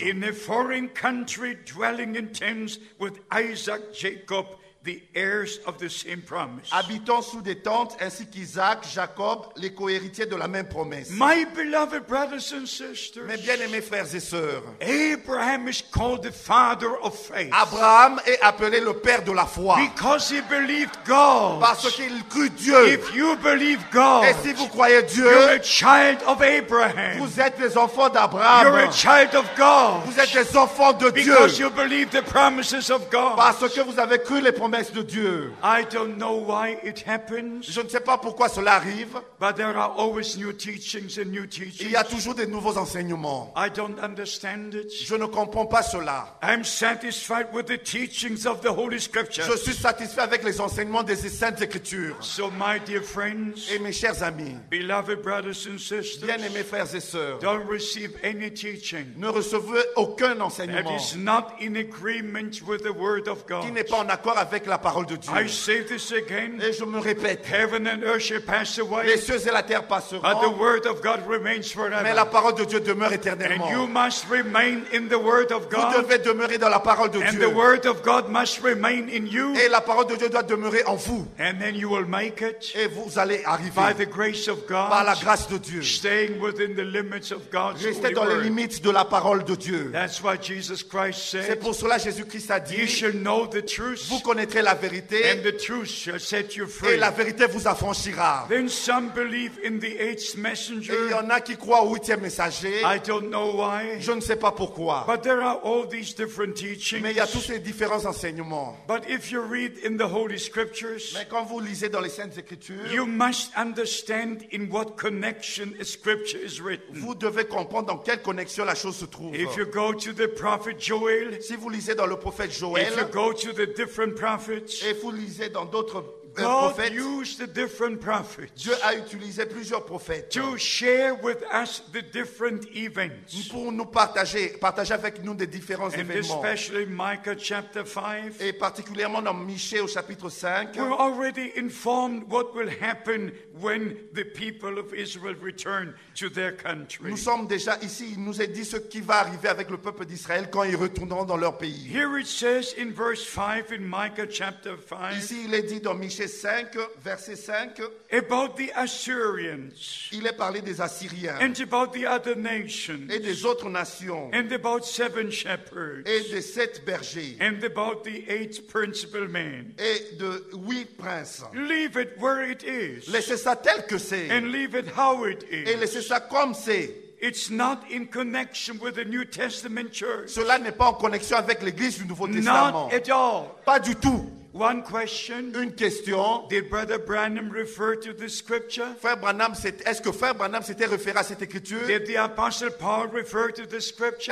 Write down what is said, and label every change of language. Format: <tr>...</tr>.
<en>in a foreign country, dwelling in tents with Isaac, Jacob, the heirs of the same promise.</en> <fr>habitant sous des tentes ainsi qu'Isaac, Jacob, les cohéritiers de la même promesse.</fr> <en>My beloved brothers and sisters,</en> <fr>Mes bien-aimés frères et sœurs,</fr> <en>Abraham is called the father of faith</en> <fr>Abraham est appelé le père de la foi</fr> <en>because he believed God.</en> <fr>parce qu'il crut Dieu.</fr> <en>If you believe God,</en> <fr>Et si vous croyez Dieu,</fr> <en>you're a child of Abraham.</en> <fr>vous êtes les enfants</fr> <en>You're a</en> <fr>d'Abraham.</fr> <en>child of God</en> <fr>Vous êtes les enfants de Dieu</fr> <en>because you believe the promises of God.</en> <fr>parce que vous avez cru les promesses de Dieu.</fr> <en>I don't know why it happens,</en> <fr>Je ne sais pas pourquoi cela arrive.</fr> <en>but there are always new teachings and new</en> <fr>Il</fr> <en>teachings.</en> <fr>y a toujours des nouveaux enseignements.</fr> <en>I don't understand it.</en> <fr>Je ne comprends pas cela.</fr> <en>I'm satisfied with the teachings of the Holy Scripture.</en> <fr>Je suis satisfait avec les enseignements des Saintes Écritures.</fr> <en>So, my dear friends,</en> <fr>Et mes chers amis,</fr> <en>beloved brothers and sisters,</en> <fr>bien-aimés frères et sœurs,</fr> <en>don't receive any teaching</en> <fr>ne recevez aucun</fr> <en>that</en> <fr>enseignement</fr> <en>is not in agreement with the Word of</en> <fr>qui</fr> <en>God.</en> <fr>n'est pas en accord avec avec la parole de Dieu.</fr> <en>I say this again.</en> <fr>Et je me répète,</fr> <en>Heaven and earth shall pass</en> <fr>les</fr> <en>away,</en> <fr>cieux et la terre</fr> <en>but the</en> <fr>passeront,</fr> <en>word of God remains</en> <fr>mais la</fr> <en>forever.</en> <fr>parole de Dieu demeure</fr> <en>And</en> <fr>éternellement.</fr> <en>you must remain in the word of</en> <fr>Vous</fr> <en>God,</en> <fr>devez demeurer dans la parole de</fr> <en>and</en> <fr>Dieu.</fr> <en>the word of God must remain in you,</en> <fr>Et la parole de Dieu doit demeurer en vous.</fr> <en>and then you will make it</en> <fr>Et vous allez</fr> <en>by</en> <fr>arriver</fr> <en>the grace of</en> <fr>par la</fr> <en>God,</en> <fr>grâce de Dieu.</fr> <en>staying within the limits of God's</en> <fr>Restez</fr> <en>holy</en> <fr>dans les</fr> <en>word.</en> <fr>limites de la parole de Dieu.</fr> <en>That's what Jesus Christ</en> <fr>C'est</fr> <en>said.</en> <fr>pour cela que Jésus-Christ a</fr> <en>You</en> <fr>dit,</fr> <en>shall know the truth,</en> <fr>vous connaîtrez la vérité</fr> <en>and the truth shall set you</en> <fr>et</fr> <en>free.</en> <fr>la vérité vous affranchira.</fr> <en>Then some believe in the eighth</en> <fr>Et il y</fr> <en>messenger.</en> <fr>en a qui croient au 8e messager.</fr> <en>I don't know why,</en> <fr>Je ne sais pas pourquoi.</fr> <en>but there are all these different</en> <fr>Mais il y a tous</fr> <en>teachings.</en> <fr>ces différents enseignements.</fr> <en>But if you read in the Holy Scriptures,</en> <fr>Mais quand vous lisez dans les Saintes Écritures,</fr> <en>you must understand in what connection a scripture is written.</en> <fr>vous devez comprendre dans quelle connexion la chose se trouve.</fr> <en>If you go to the prophet Joel,</en> <fr>Si vous lisez dans le prophète Joël,</fr> <en>if you go to the different prophets,</en> <fr>et vous lisez dans d'autres</fr> <en>God</en> <fr>prophètes,</fr> <en>used the different prophets</en> <fr>Dieu a utilisé plusieurs prophètes</fr> <en>to share with us the different events.</en> <fr>pour nous partager avec nous des différents</fr> <en>And</en> <fr>événements.</fr> <en>especially Micah chapter 5,</en> <fr>Et particulièrement dans Michée au chapitre 5,</fr> <en>we're already informed what will happen when the people of Israel return to their country.</en> <fr>nous sommes déjà ici, il nous est dit ce qui va arriver avec le peuple d'Israël quand ils retourneront dans leur pays.</fr> <en>Here it says in verse 5 in Micah chapter 5</en> <fr>Ici, il est dit dans Michée 5, verset 5,</fr> <en>about the Assyrians</en> <fr>il est parlé des Assyriens</fr> <en>and about the other nations</en> <fr>et des autres nations</fr> <en>and about 7 shepherds</en> <fr>et des 7 bergers</fr> <en>and about the 8 principal men.</en> <fr>et de 8 princes.</fr> <en>Leave it where it is</en> <fr>Laissez ça tel que c'est</fr> <en>and leave it how it</en> <fr>et</fr> <en>is.</en> <fr>laissez ça comme c'est.</fr> <en>It's not in connection with the New Testament church.</en> <fr>Cela n'est pas en connexion avec l'Église du Nouveau Testament.</fr> <en>Not at all.</en> <fr>Pas du tout.</fr> <en>One question.</en> <fr>Une question.</fr> <en>Did Brother Branham refer to the scripture?</en> <fr>Frère Branham, est-ce que Frère Branham s'était référé à cette écriture?</fr> <en>Did the Apostle Paul refer to the scripture?</en>